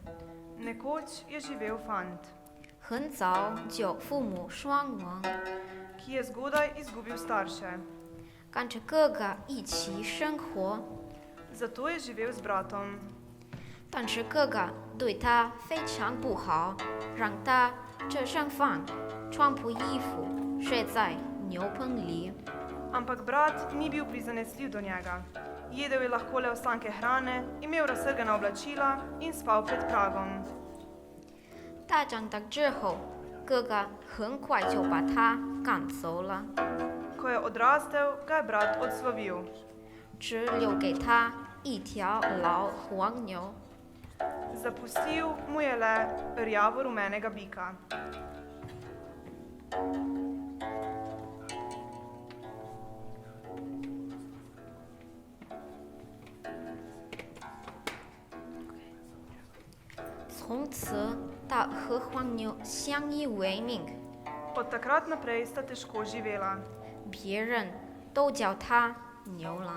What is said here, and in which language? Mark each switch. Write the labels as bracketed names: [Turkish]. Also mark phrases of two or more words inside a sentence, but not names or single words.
[Slovenian] Nekoč je živel fant, [Chinese] 很早就父母双亡， [Slovenian] ki je zgodaj izgubil starše. [Chinese] 跟着哥哥一起生活。 [Slovenian] Zato je živel z bratom. [Chinese] 但是哥哥对他非常不好，让他吃上饭、穿破衣服，睡在牛棚里。 [Slovenian] Ampak brat ni bil prizanesljiv do njega. Jedel je lahko le ostanke hrane, imel razsrgana oblačila in spal pred pragom. [Chinese] 他长大之后，哥哥很快就把他赶走了， [Slovenian] Ko je odrastel, ga je brat odslovil. [Chinese] 只留给他一条老黄牛。 [Slovenian] Zapustil mu je le rjavo-rumenega bika. [Chinese] "从此，他和黄牛相依为命， [Slovenian] Od takrat naprej sta težko živela [Chinese] 别人都叫他牛郎。